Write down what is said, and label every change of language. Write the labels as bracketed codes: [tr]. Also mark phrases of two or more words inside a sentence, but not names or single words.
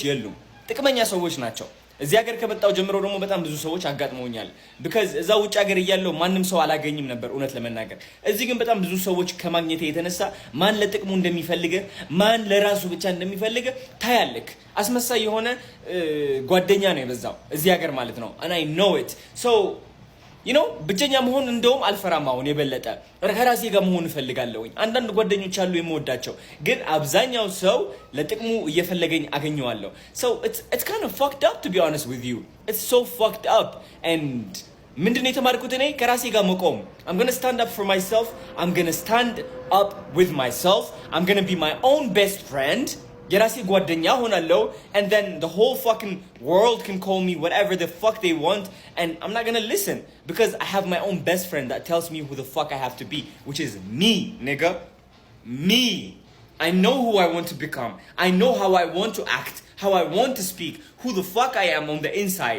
[am] የሉም። ጥቅመኛ ሰዎች ናቸው። እዚህ ሀገር ከመጣው ጀምሮ ደግሞ በጣም ብዙ ሰዎች አጋጥመውኛል። ቢካዝ እዛ ውጭ ሀገር እያለው ማንም ሰው አላገኝም ነበር እውነት ለመናገር። እዚህ ግን በጣም ብዙ ሰዎች ከማግኘት የተነሳ ማን ለጥቅሙ እንደሚፈልግ ማን ለራሱ ብቻ እንደሚፈልግ ታያለክ። አስመሳይ የሆነ ጓደኛ ነው የበዛው እዚህ ሀገር ማለት ነው። [en] and I know it so [am] ብቸኛ መሆን እንደውም አልፈራም። አሁን የበለጠ ከራሴ ጋር መሆን እፈልጋለሁኝ። አንዳንድ ጓደኞች አሉ የምወዳቸው፣ ግን አብዛኛው ሰው ለጥቅሙ እየፈለገኝ አገኘዋለሁ። [en] so it's kind of fucked up to be honest with you. It's so fucked up and [am] ምንድነው የተማርኩት እኔ ከራሴ ጋር መቆም። [en] I'm going to stand up for myself. I'm going to stand up with myself. I'm going to be my own best friend. [am] የራሴ ጓደኛ ሆናለሁ [en] and then the whole fucking world can call me whatever the fuck they want and I'm not gonna listen because I have my own best friend that tells me who the fuck I have to be, which is me, nigga. Me. I know who I want to become. I know how I want to act, how I want to speak, who the fuck I am on the inside.